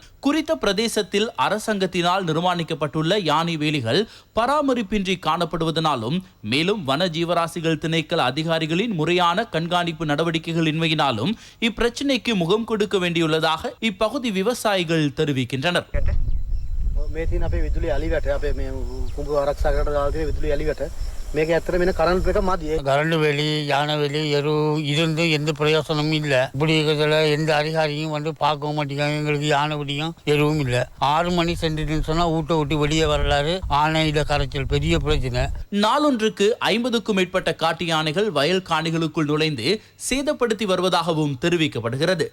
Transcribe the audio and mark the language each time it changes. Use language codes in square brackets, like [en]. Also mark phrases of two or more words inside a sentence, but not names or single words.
[ta] குறித்த பிரதேசத்தில் அரசாங்கத்தினால் நிர்மாணிக்கப்பட்டுள்ள யானை வேலிகள் பராமரிப்பின்றி காணப்படுவதனாலும் மேலும் வன ஜீவராசிகள் திணைக்கள அதிகாரிகளின் முறையான கண்காணிப்பு நடவடிக்கைகள் இன்மையினாலும் இப்பிரச்சினைக்கு முகம் கொடுக்க வேண்டியுள்ளதாக இப்பகுதி விவசாயிகள் தெரிவிக்கின்றனர். [si] මේ තියෙන අපේ විදුලි අලිවැට අපේ මේ කුඹු ආරක්ෂා කරලා දාලා තියෙන විදුලි අලිවැට මේක ඇත්තට මෙන්න කරන්ට් එක මදි. [ta] கரண்ட் வேலி, யானை வேலி, எரு இருந்து எந்த பிரயோசனமும் இல்லை. இப்படி இருக்கிறதுல எந்த அதிகாரியும் வந்து பார்க்கவும் மாட்டேங்காங்க. எங்களுக்கு யானை பிடிக்கும், எருவும் இல்லை. 6 மணி சென்றுன்னு சொன்னா ஊட்ட விட்டு வெளியே வரலாறு. ஆனையில கரைச்சல் பெரிய பிரச்சனை. நாளொன்றுக்கு 50க்கும் மேற்பட்ட காட்டு யானைகள் வயல் காணிகளுக்குள் நுழைந்து சேதப்படுத்தி வருவதாகவும் தெரிவிக்கப்படுகிறது.